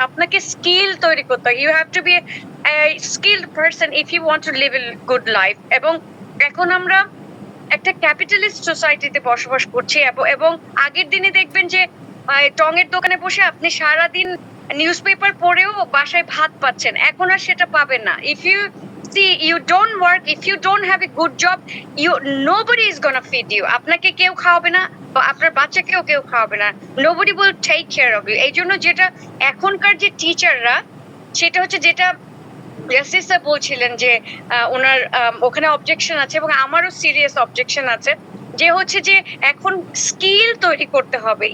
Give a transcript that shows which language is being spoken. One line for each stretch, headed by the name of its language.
Bangla: আপনাকে স্কিল তৈরি করতে হয়।
English: You have to be skilled person if you want to live a good life.
Bangla: এবং এখন আমরা একটা ক্যাপিটালিস্ট সোসাইটিতে বসবাস করছি, এবং আগের দিনে দেখবেন যে টঙের দোকানে বসে আপনি সারাদিন নিউজ পেপার পড়েও বাসায় ভাত পাচ্ছেন। এখন আর সেটা পাবেন না।
English: If you see you don't work, if you don't have a good job, nobody is gonna feed you.
Bangla: আপনাকে কেউ খাওয়াবে না, বা আপনার বাচ্চাকেও কেউ খাওয়াবে না।
English: nobody will take care of you।
Bangla: এই জন্য যেটা এখনকার যে টিচাররা, সেটা হচ্ছে যেটা জাস্টিস স্যার বলছিলেন যে ওনার ওখানে অবজেকশন আছে, এবং আমারও সিরিয়াস অবজেকশন আছে, যে হচ্ছে যে এখন স্কিল তৈরি করতে হবে।